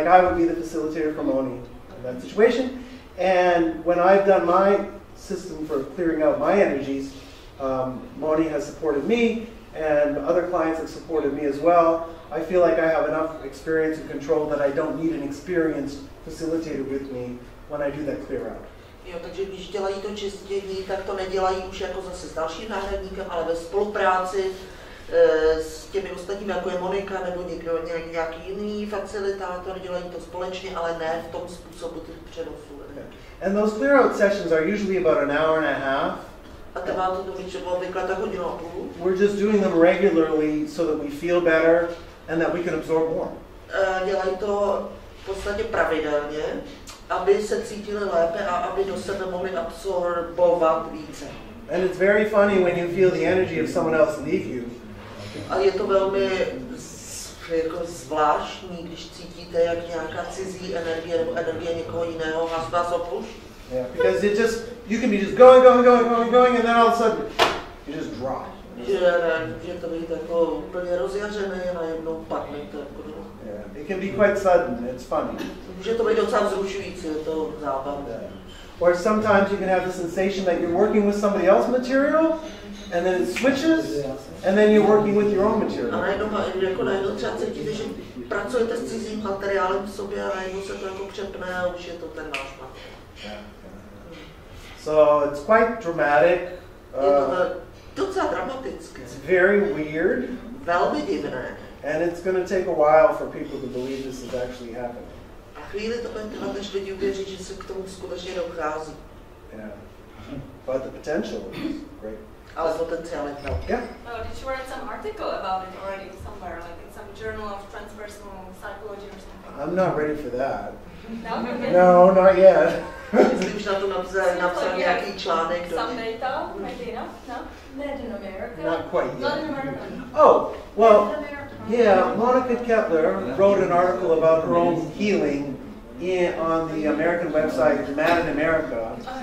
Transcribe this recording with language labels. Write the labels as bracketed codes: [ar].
[en] Like I would be the facilitator for Moni in that situation. And when I've done my system for clearing out my energies, Moni has supported me, and other clients have supported me as well. I feel like I have enough experience and control that I don't need an experienced facilitator with me when I do that clear out. [cs] Jo, takže když dělají to čistění, tak to nedělají už jako zase s dalším náhradníkem, ale ve spolupráci s těmi ostatními, jako je Monika nebo nějaký jiný facilitátor, dělají to společně, ale ne v tom způsobu těch přenosů. [en] And those clear out sessions are usually about an hour and a half. [cs] A trvá to třeba obvykle tak hodinu a půl. [en] We're just doing them regularly so that we feel better and that we can absorb more. [cs] Dělají to v podstatě pravidelně, aby se cítili lépe a aby do sebe mohli absorbovat více. [en] And it's very funny when you feel the energy of someone else leave you. [cs] A je to velmi jako zvláštní, když cítíte, jak nějaká cizí energie nebo energie někoho jiného vás opouští. [en] Yeah, because you can be just going, and then all of a sudden you just drop. [cs] Že to být jako úplně rozjařené a najednou padnete. [en] Yeah, it can be quite sudden. It's funny. [cs] Může to být docela vzrušující, je to zábavné. [en] Or sometimes you can have the sensation that you're working with somebody else's material, and then it switches, and then you're working with your own material. [cs] A najednou třeba cítíte, že pracujete s cizím materiálem v sobě a najednou se to jako přepne a už je to ten váš materiál. [en] So it's quite dramatic. [cs] Je to docela dramatické. [en] It's very weird. [cs] Velmi divné. [en] And it's going to take a while for people to believe this is actually happening. [cs] A chvíli to bude trvat, než lidi uvěří, že se k tomu skutečně dochází. [en] Yeah. But the potential is great. [cs] Ale potenciál je velký. [en] Yeah. Did you write some article about it already somewhere, like in some journal of transpersonal psychology or something? I'm not ready for that. No? No, not yet. [cs] Jsi už na to napsal nějaký článek. [en] Some data, maybe enough? No? Not in America. Not quite yet. Not in America. Oh, well, yeah, Monica Kettler wrote an article about her own healing on the American website Mad in America.